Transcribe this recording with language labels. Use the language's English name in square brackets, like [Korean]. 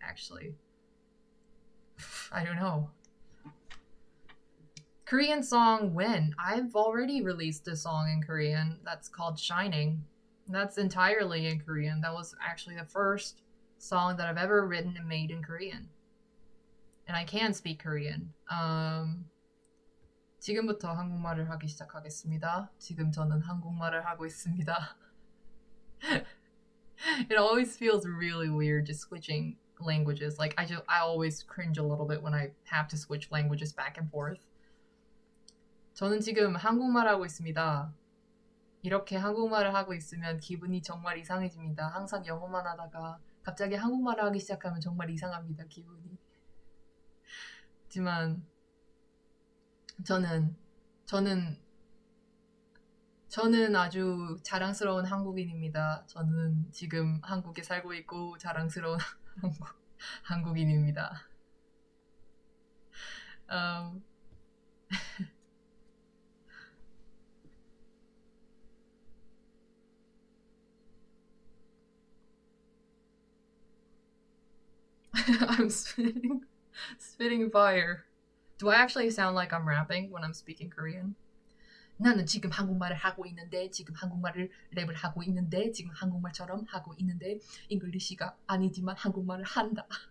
[English] Actually, I don't know. Korean song When. I've already released a song in Korean that's called Shining. That's entirely in Korean. That was actually the first song that I've ever written and made in Korean. And I can speak Korean. [Korean] 지금부터 한국말을 하기 시작하겠습니다. 지금 저는 한국말을 하고 있습니다. [English] It always feels really weird just switching languages. Like I always cringe a little bit when I have to switch languages back and forth. [Korean] 저는 지금 한국말 하고 있습니다. 이렇게 한국말을 하고 있으면 기분이 정말 이상해집니다. 항상 영어만 하다가 갑자기 한국말을 하기 시작하면 정말 이상합니다. 기분이. 하지만 저는 아주 자랑스러운 한국인입니다. 저는 지금 한국에 살고 있고 자랑스러운 한국인입니다. [English] I'm spitting fire. Do I actually sound like I'm rapping when I'm speaking Korean? [Korean] 나는 지금 한국말을 하고 있는데 지금 한국말을 랩을 하고 있는데 지금 한국말처럼 하고 있는데 잉글리시가 아니지만 한국말을 한다.